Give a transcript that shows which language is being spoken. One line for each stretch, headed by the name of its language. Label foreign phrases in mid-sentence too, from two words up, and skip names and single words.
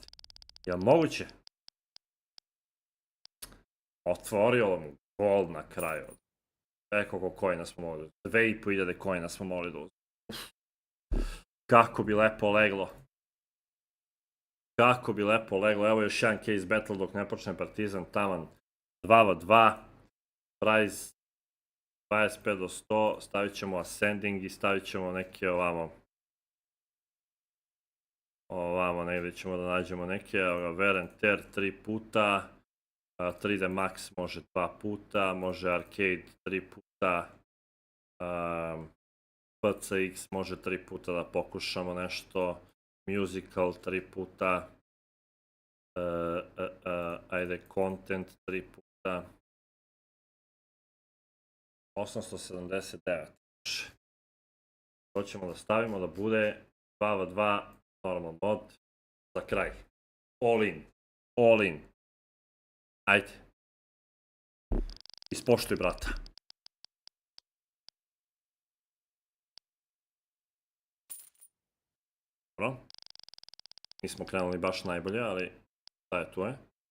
Serbian: Jel moguće? Otvorio mu gold na kraju. Koliko coina smo mogli. 2500 coina smo mogli da uzmemo. Kako bi lepo leglo. Evo još jedan
English: case battle
Serbian: dok ne počne Partizan, taman 2v2. Price 25 do 100, stavit ćemo ascending i stavit ćemo neke ovamo. Ovamo negdje ćemo da nađemo neke,
English: wear and tear 3 puta.
Serbian: 3D Max može 2 puta, može Arcade 3 puta. PCX može 3 puta da pokušamo nešto. Musical 3 puta. Ajde, Content 3 puta. 879. To ćemo da stavimo da bude 2v2 normal mod za kraj.
English: All in.
Serbian: Ajde. Ispoštuj, brata. Dobro. Nismo krenuli baš najbolje, ali šta je tu je?